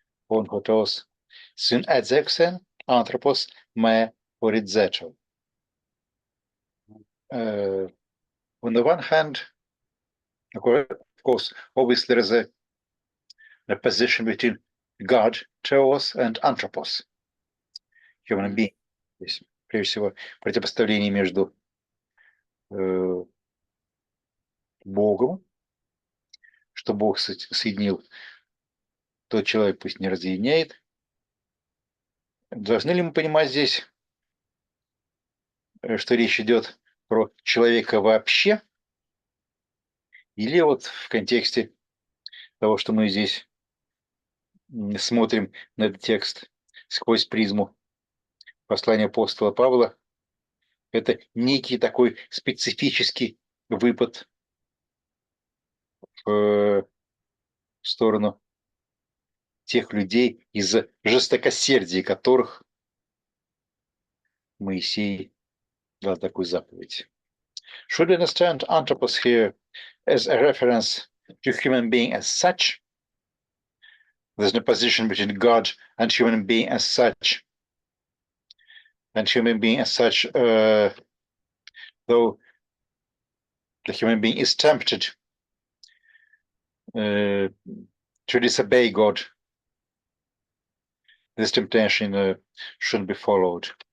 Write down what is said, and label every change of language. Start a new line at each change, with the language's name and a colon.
Greek: Onkotos syn edzexen anthropos me oridzeto.
English: On the one hand, of course, obviously there is a position between God, theos, and anthropos, human being.
Russian: Здесь, прежде всего, противопоставление между Богом, что Бог соединил, тот человек пусть не разъединяет. Должны ли мы понимать здесь, что речь идет про человека вообще, или вот в контексте того, что мы здесь смотрим на этот текст сквозь призму послания апостола Павла, это некий такой специфический выпад в сторону тех людей, из-за жестокосердия которых Моисей дал такую заповедь.
English: Should we understand anthropos here as a reference to human being as such? There's no position between God and human being as such. And human being as such, though the human being is tempted to disobey God, this temptation shouldn't be followed.